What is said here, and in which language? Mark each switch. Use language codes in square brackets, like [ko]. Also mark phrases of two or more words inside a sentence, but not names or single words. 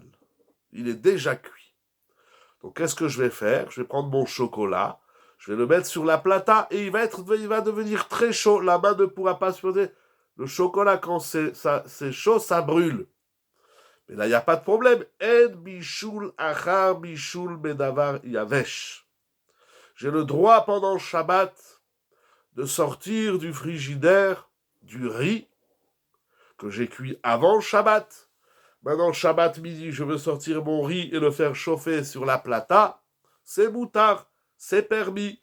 [fr] Il est déjà cuit. Donc qu'est-ce que je vais faire? Je vais prendre mon chocolat, je vais le mettre sur la plata et il va devenir très chaud. La main ne pourra pas supporter. Le chocolat, quand c'est chaud, ça brûle. Mais là, il n'y a pas de problème. [he] אין בישול אחר בישול בדבר יבש. [fr] J'ai le droit pendant Shabbat de sortir du frigidaire du riz que j'ai cuit avant Shabbat. Maintenant, Shabbat midi, je veux sortir mon riz et le faire chauffer sur la plata. C'est moutard, c'est permis.